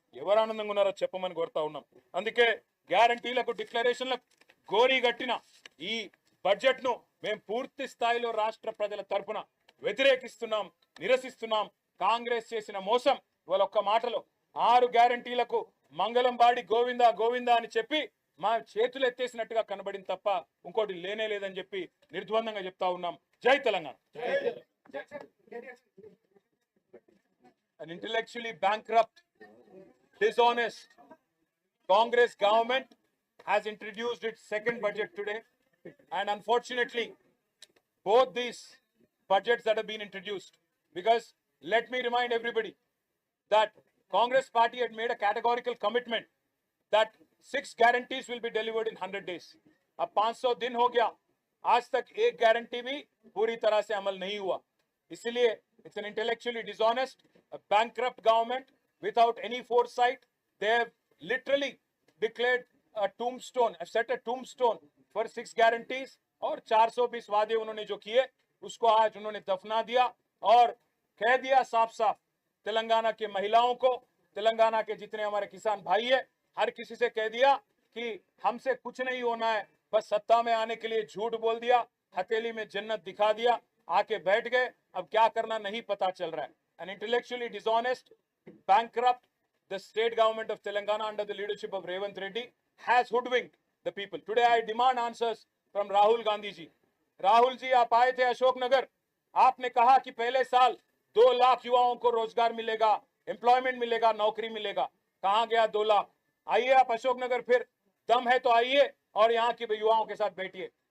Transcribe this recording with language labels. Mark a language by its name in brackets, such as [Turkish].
[Telugu] ఎవరు ఆనందంగా ఉన్నారో చెప్పమని కోరుతా ఉన్నాం. అందుకే గ్యారంటీలకు డిక్లరేషన్లకు గోరీ గట్టిన ఈ బడ్జెట్ ను మేము పూర్తి స్థాయిలో రాష్ట్ర ప్రజల తరపున వ్యతిరేకిస్తున్నాం, నిరసిస్తున్నాం. కాంగ్రెస్ చేసిన మోసం ఇవాళ ఒక్క మాటలో 6 గ్యారంటీలకు మంగళం బాడి గోవిందా గోవిందా అని చెప్పి మా చేతులు ఎత్తేసినట్టుగా కనబడింది తప్ప ఇంకోటి లేనే లేదని చెప్పి నిర్ద్వందంగా చెప్తా ఉన్నాం. జై Telangana. [English] An intellectually bankrupt, dishonest Congress government has introduced its second budget today, and unfortunately both these budgets that have been introduced, because let me remind everybody that Congress party had made a categorical commitment that 6 guarantees will be delivered in 100 days. [Hindi] अब 500 दिन हो गया, आज तक एक guarantee भी पूरी तरह से अमल नहीं हुआ. इसलिए [English] it's an intellectually dishonest, a bankrupt government without any foresight. They have literally declared a tombstone, have set a tombstone for 6 guarantees, [Hindi] और 420 वादे उन्होंने जो किए उसको आज उन्होंने दफना दिया और कह दिया साफ साफ तेलंगाना के महिलाओं को, तेलंगाना के जितने हमारे किसान भाई है, हर किसी से कह दिया कि हमसे कुछ नहीं होना है, बस सत्ता में आने के लिए झूठ बोल दिया, हथेली में जन्नत दिखा दिया, आके बैठ गए, अब क्या करना नहीं पता चल रहा है. [English] An intellectually dishonest, bankrupt, the state government of Telangana under the leadership of Revanth Reddy has hoodwinked the people. Today I demand answers from Rahul Gandhi ji. [Hindi] Rahul ji, आप आए थे अशोकनगर, आपने कहा कि पहले साल 2 लाख युवाओं को रोजगार मिलेगा, एम्प्लॉयमेंट मिलेगा, नौकरी मिलेगा. कहां गया 2 लाख? आइए आप अशोकनगर, फिर दम है तो आइए और यहाँ के युवाओं के साथ बैठिए.